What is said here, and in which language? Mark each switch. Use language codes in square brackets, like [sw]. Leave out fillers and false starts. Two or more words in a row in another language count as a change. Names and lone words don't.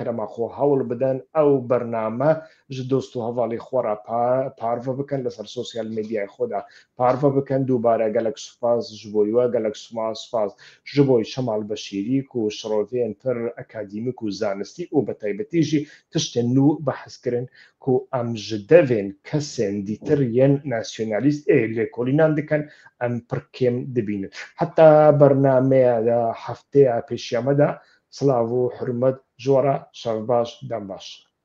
[ku] کەرەماخۆ هەوڵ بدەن ئەو بەرنامە ji دۆست و هەڤاڵی خۆرا پارڤە بکەن لەسەر سۆسیال مێدیای خۆدا پارڤە بکەن دووبارە گەلک سوپاس ji بۆیوە گەلک سوپاس ji بۆی شەماڵ بەشیریک و شڕۆڤێن تر ئەکادیمیک و زانستی و بەتایبەتیژی تشتێن نو بەحەزکردن ku em ji devên kesên dîtir yên nasyonalîst lêkolînan dikin em pir kêm dibînin. Heta bernameya hefteya pêşiya me de silav û hurmet ji we re şev baş dem baş.